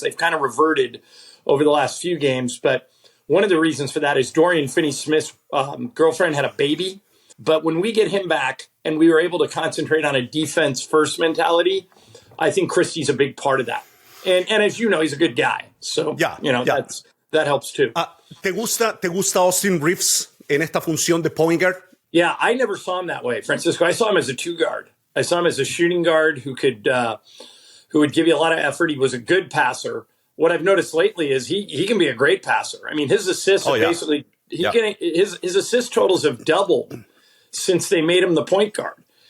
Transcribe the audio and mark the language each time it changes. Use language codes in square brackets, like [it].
[en] They've kind of reverted over the last few games. But one of the reasons for that is Dorian Finney-Smith's girlfriend had a baby. But when we get him back and we were able to concentrate on a defense-first mentality, I think Christie's a big part of that. And as you know, he's a good guy. So, that helps too. [es] ¿Te gusta Austin Reeves en esta función de point guard? [en] Yeah, I never saw him that way, Francisco. I saw him as a 2 guard. I saw him as a shooting guard who would give you a lot of effort. He was a good passer. What I've noticed lately is he can be a great passer. I mean, his assists are basically his assist totals have doubled since they made him the point guard.